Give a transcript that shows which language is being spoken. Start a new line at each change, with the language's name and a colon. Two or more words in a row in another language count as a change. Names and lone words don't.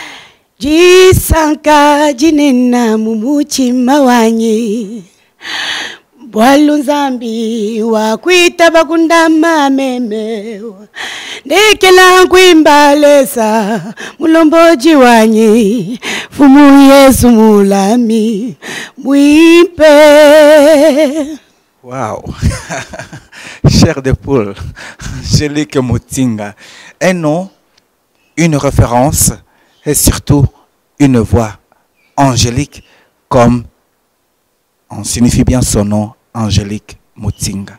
Lunda: Jisanka jinena mumuchima wanyi Bwalunzambi wakwita bakundama memewa Ndekela kwimbalesa mulomboji wanyi Fumu Yesu mulami Mwimpe.
French: Wow. Chair de poule, Angélique Mutinga. Un nom, une référence et surtout une voix angélique comme on signifie bien son nom, Angélique Mutinga.